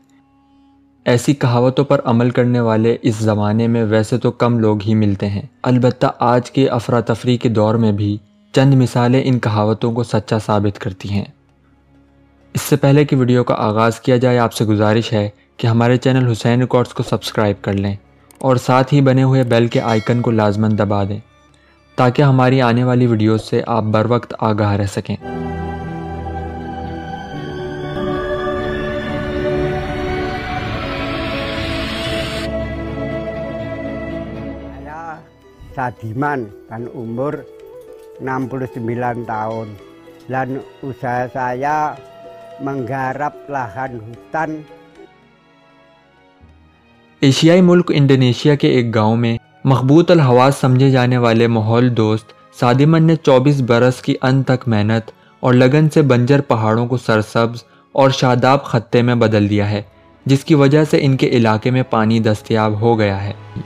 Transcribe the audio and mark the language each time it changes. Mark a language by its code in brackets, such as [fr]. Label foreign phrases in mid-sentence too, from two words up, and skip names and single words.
[ur] ایسی کہاوتوں پر عمل کرنے والے اس زمانے میں ویسے تو کم لوگ ہی ملتے ہیں، البتہ آج کے افراتفری کے دور میں بھی چند مثالیں ان کہاوتوں کو سچا ثابت کرتی ہیں۔ اس سے پہلے کہ ویڈیو کا آغاز کیا جائے، آپ سے گزارش ہے کہ ہمارے چینل حسین ریکارڈز کو سبسکرائب کر لیں اور ساتھ ہی بنے ہوئے بیل کے آئیکن کو لازماً دبا دیں تاکہ ہماری آنے والی ویڈیوز سے آپ بر وقت آگاہ رہ سکیں۔ [id] Saya Sadiman, dan umur 69 tahun. Dan usaha saya menggarap lahan hutan. [ur] ایشیائی ملک انڈونیشیا کے ایک گاؤں میں مخبوط الحواس سمجھے جانے والے ماحول دوست سادمن نے 24 برس کی انتھک محنت اور لگن سے بنجر پہاڑوں کو سرسبز اور شاداب خطے میں بدل دیا ہے، جس کی وجہ سے ان کے علاقے میں پانی دستیاب ہو گیا ہے۔